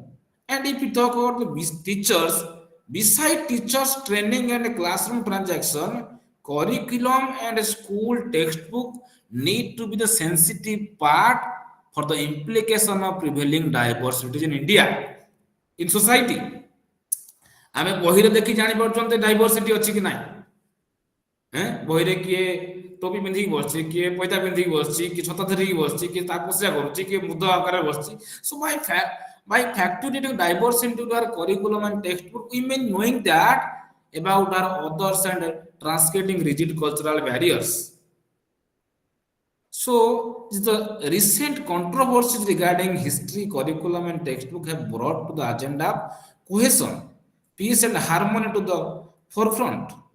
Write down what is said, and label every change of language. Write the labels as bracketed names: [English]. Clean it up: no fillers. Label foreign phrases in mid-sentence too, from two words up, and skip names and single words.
[English] And if we talk about the teachers, beside teachers training and classroom transaction, curriculum and school textbook need to be the sensitive part for the implication of prevailing diversity in India, in society. [Odia] ଆମେ ବହିରେ ଦେଖି ଜାଣିପାରୁଛନ୍ତି ଡାଇଭରସିଟି ଅଛି କି ନାହିଁ। ବହିରେ କିଏ ଟୋପି ପିନ୍ଧିକି ବସିଛି, କିଏ ପଇତା ପିନ୍ଧିକି ବସିଛି, କିଏ ଛତା ଧରିକି ବସିଛି, କିଏ ତପସ୍ୟା କରୁଛି, କିଏ ମୁଦ ଆକାରରେ ବସିଛି। [English] So by factoring diversity into our curriculum and textbook, we mean knowing that about our others and transcending rigid cultural barriers. So the recent controversies regarding history, curriculum and textbook have brought to the agenda cohesion, peace and harmony to the forefront.